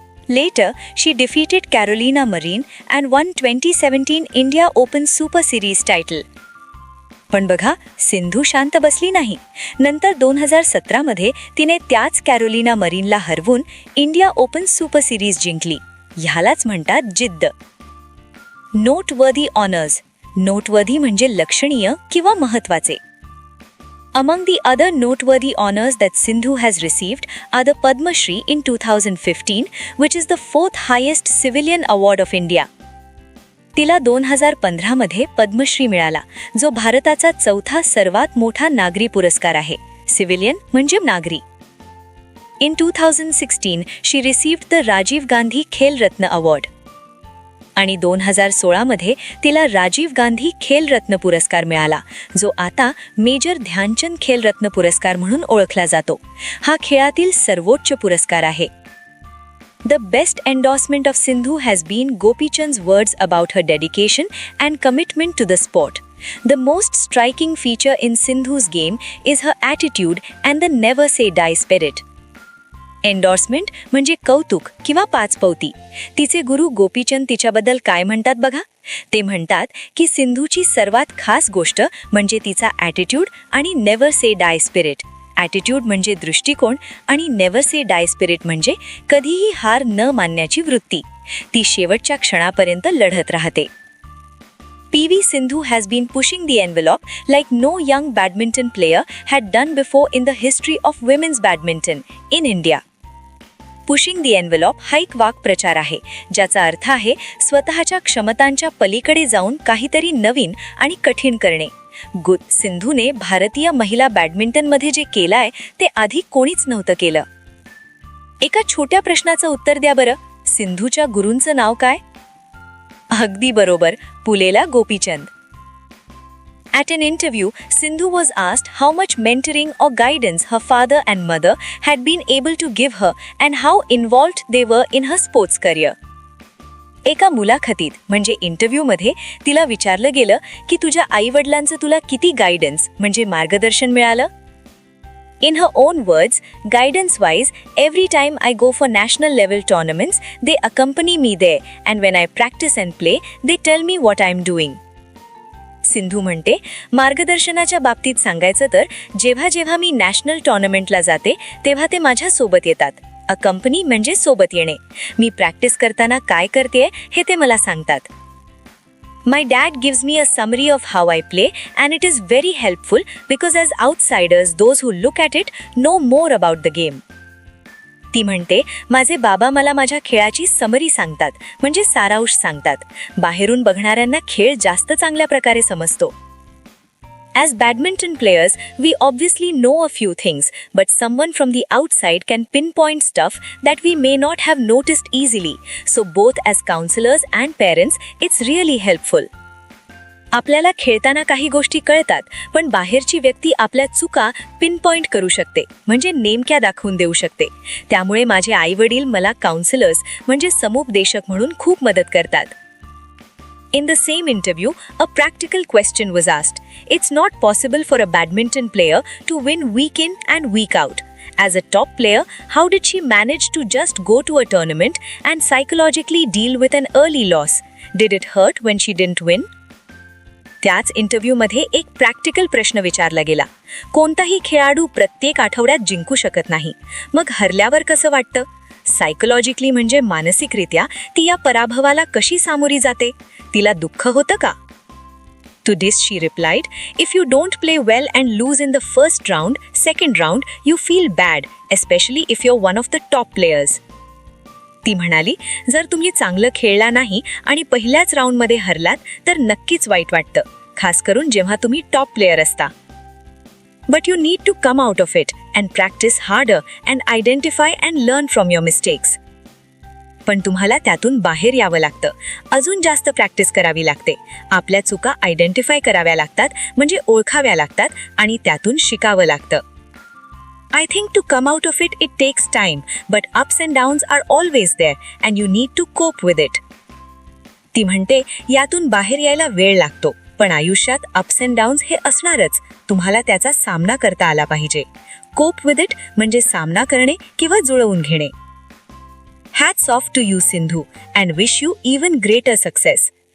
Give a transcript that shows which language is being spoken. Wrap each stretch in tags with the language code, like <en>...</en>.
<en>Later, she defeated Carolina Marin and won 2017 India Open Super Series title.</en> <mr>पण बघा, सिंधू शांत बसली नाही. नंतर 2017 मध्ये तिने त्याच कॅरोलिना मरीनला हरवून इंडिया ओपन सुपर सिरीज जिंकली. ह्यालाच म्हणतात जिद्द.</mr> <en>Noteworthy honours.</en> <mr>नोटवर्दी म्हणजे लक्षणीय किंवा महत्वाचे.</mr> <en>Among the other noteworthy honors that Sindhu has received are the Padma Shri in 2015, which is the 4th highest civilian award of India.</en> <mr>तिला 2015 मध्ये पद्मश्री मिळाला, जो भारताचा चौथा सर्वात मोठा नागरी पुरस्कार आहे. सिव्हिलियन म्हणजे नागरी.</mr> <en>In 2016, she received the Rajiv Gandhi Khel Ratna award.</en> <mr>आणि 2016 मध्ये तिला राजीव गांधी खेल रत्न पुरस्कार मिळाला, जो आता मेजर ध्यानचंद खेल रत्न पुरस्कार म्हणून ओळखला जातो. हा खेळातील सर्वोच्च पुरस्कार आहे.</mr> <en>The best endorsement of Sindhu has been Gopi Chand's words about her dedication and commitment to the sport. The most striking feature in Sindhu's game is her attitude and the never say die spirit.</en> <mr>Endorsement म्हणजे कौतुक किंवा पाचपौती. तिचे गुरु गोपीचंद तिच्याबद्दल काय म्हणतात बघा. ते म्हणतात की सिंधूची सर्वात खास गोष्ट म्हणजे तिचा ॲटिट्यूड आणि</mr> <en>Never say die spirit.</en> <mr>ॲटिट्यूड म्हणजे दृष्टिकोन आणि</mr> <en>never say die spirit</en> <mr>म्हणजे कधीही हार न मानण्याची वृत्ती. ती शेवटच्या क्षणापर्यंत लढत राहते.</mr> <en>PV Sindhu has been pushing the envelope like no young badminton player had done before in the history of women's badminton in India. Pushing the envelope</en> <mr>हा एक वाक्प्रचार आहे, ज्याचा अर्थ आहे स्वतःच्या क्षमतांच्या पलीकडे जाऊन काहीतरी नवीन आणि कठीण करणे. सिंधूने भारतीय महिला बॅडमिंटनमध्ये जे केलंय ते आधी कोणीच नव्हतं केलं. एका छोट्या प्रश्नाचं उत्तर द्या बरं. सिंधूच्या गुरूंचं नाव काय? अगदी बरोबर, Pullela Gopichand.</mr> <en>At an interview, Sindhu was asked how much mentoring or guidance her father and mother had been able to give her and how involved they were in her sports career.</en> <mr>एका मुलाखतीत म्हणजे इंटरव्ह्यूमध्ये तिला विचारलं गेलं की तुझ्या आई-वडिलांचं तुला किती गायडन्स म्हणजे मार्गदर्शन मिळालं?</mr> <en>In her own words, guidance-wise, every time I go for national level tournaments, they accompany me there, and when I practice and play, they tell me what I'm doing.</en> <mr>Sindhu म्हणते, मार्गदर्शनाच्या बाबतीत सांगायचं तर जेव्हा जेव्हा मी नॅशनल टुर्नामेंटला जाते तेव्हा ते माझ्या सोबत येतात. अकंपनी म्हणजे सोबत येणे. मी प्रॅक्टिस करताना काय करतेय हे ते मला सांगतात.</mr> <en>My dad gives me a summary of how I play and it is very helpful because as outsiders, those who look at it know more about the game.</en> <mr>ती म्हणते, माझे बाबा मला माझ्या खेळाची समरी सांगतात म्हणजे सारांश सांगतात. बाहेरून बघणाऱ्यांना खेळ जास्त चांगल्या प्रकारे समजतो.</mr> <en>As badminton players, we obviously know a few things, but someone from the outside can pinpoint stuff that we may not have noticed easily. So both as counselors and parents, it's really helpful.</en> <mr>आपल्याला खेळताना काही गोष्टी कळतात, पण बाहेरची व्यक्ती आपल्या चुका पिनपॉइंट करू शकते म्हणजे नेमक्या दाखवून देऊ शकते. त्यामुळे माझे आई-वडील मला काउन्सिलर्स म्हणजे समुपदेशक म्हणून खूप मदत करतात.</mr> <en>In the same interview, a practical question was asked. It's not possible for a badminton player to win week in and week out. As a top player, how did she manage to just go to a tournament and psychologically deal with an early loss? Did it hurt when she didn't win?</en> <mr>त्याच इंटरव्ह्यूमध्ये एक practical प्रश्न विचारला गेला. कोणताही खेळाडू प्रत्येक आठवड्यात जिंकू शकत नाही. मग हरल्यावर कसं वाटतं? सायकोलॉजिकली म्हणजे मानसिकरित्या ती या पराभवाला कशी सामोरी जाते? तिला दुःख होतं का?</mr> <en>To this she replied, if you don't play well and lose in the first round, second round, you feel bad, especially if you're one of the top players.</en> <mr>ती म्हणाली, जर तुम्ही चांगलं खेळला नाही आणि पहिल्याच राऊंडमध्ये हरलात तर नक्कीच वाईट वाटतं, खास करून जेव्हा तुम्ही टॉप प्लेयर असता.</mr> <en>But you need to come out of it and practice harder and identify and learn from your mistakes.</en> <mr>पण तुम्हाला त्यातून बाहेर यावं लागतं. अजून जास्त प्रॅक्टिस करावी लागते. आपल्या चुका आयडेंटिफाय कराव्या लागतात म्हणजे ओळखाव्या लागतात आणि त्यातून शिकावं लागतं.</mr> <en>I think to come out of it, it takes time, but ups and downs are always there and you need to cope with it.</en> <mr>ती म्हणते, यातून बाहेर यायला वेळ लागतो, पण आयुष्यात</mr> <en>ups and downs</en> <mr>हे असणारच. तुम्हाला त्याचा सामना करता आला पाहिजे.</mr> <en>cope with it</en> <mr>म्हणजे सामना करणे किंवा जुळवून घेणे.</mr> <en>Hats off to you Sindhu and wish you even greater success.</en>